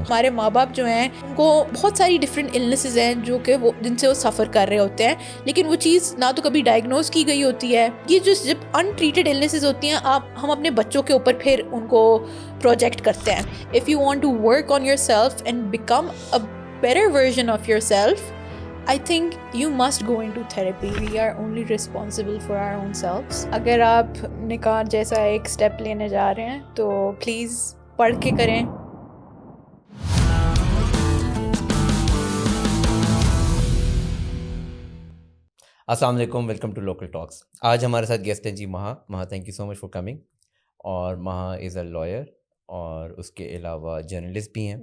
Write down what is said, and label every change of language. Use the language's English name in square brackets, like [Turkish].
[Urdu] ہمارے ماں باپ جو ہیں ان کو بہت ساری ڈفرینٹ النیسز ہیں جو کہ وہ جن سے وہ سفر کر رہے ہوتے ہیں, لیکن وہ چیز نہ تو کبھی ڈائگنوز کی گئی ہوتی ہے. یہ جو جب ان ٹریٹڈ النیسز ہوتی ہیں ہم اپنے بچوں کے اوپر پھر ان کو پروجیکٹ کرتے ہیں. [English] If you want to work on yourself and become a better version of yourself, I think you must go into therapy. We are only responsible for our own selves. [Urdu] اگر آپ نکاح جیسا ایک step لینے جا رہے ہیں تو پلیز پڑھ کے کریں. السلام علیکم, ویلکم ٹو لوکل ٹاکس. آج ہمارے ساتھ گیسٹ ہیں جی مہا. [English] Thank you so much for coming. [Urdu] اور مہا از اے لائر اور اس کے علاوہ جرنلسٹ بھی ہیں.